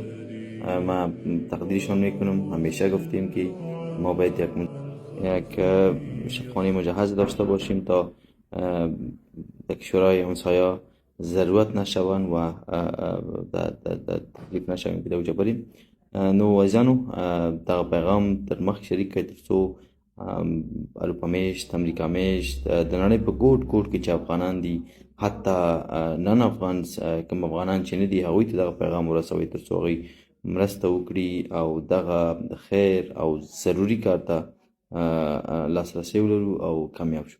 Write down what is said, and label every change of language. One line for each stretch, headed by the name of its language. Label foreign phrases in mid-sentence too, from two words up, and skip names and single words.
Persian: ما تقدیرشان میکنم. همیشه گفتیم که ما باید یک شفاخانه مجهز داشته باشیم تا در کشورهای همسایه ضرورت نشوند و تکلیف نشویم که دوجه بریم.
Pashto: نو عزیزانو دغه پیغام در مخ شریک کړئ ترڅو اروپا میشت، امریکا میشت، د نړۍ په ګوټ ګوټ کې چې افغانان دي، حتی نن افغان کوم افغانان چې نه دي هغوی ته دغه پیغام ورسوئ ترڅو هغوی مرسته وکړي او دغه خیر او ضروري کار ته لاسرسی ولرو او کامیاب شو.